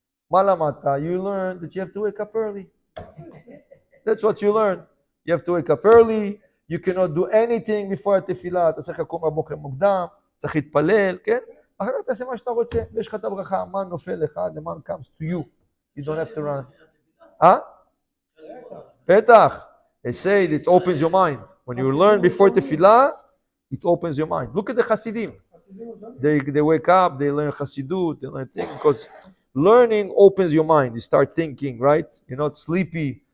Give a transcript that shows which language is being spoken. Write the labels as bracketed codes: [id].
[he] מה למדת? [en] You learned that you have to wake up early. That's what you learned. You have to wake up early, you cannot do anything before התפילה, [he] אתה צריך לקום בבוקר מוקדם, צריך להתפלל, כן? אחר כך תעשה מה שאתה רוצה, ויש לך את הברכה, המן נופל לך, [en] the man comes to you. You don't have to run. [he] בטח. [en] They say it opens your mind. When you learn before tefillah, it opens your mind. Look at the Hasidim. They wake up, they learn Hasidut, they learn things, because learning opens your mind. You start thinking, right? You're not sleepy.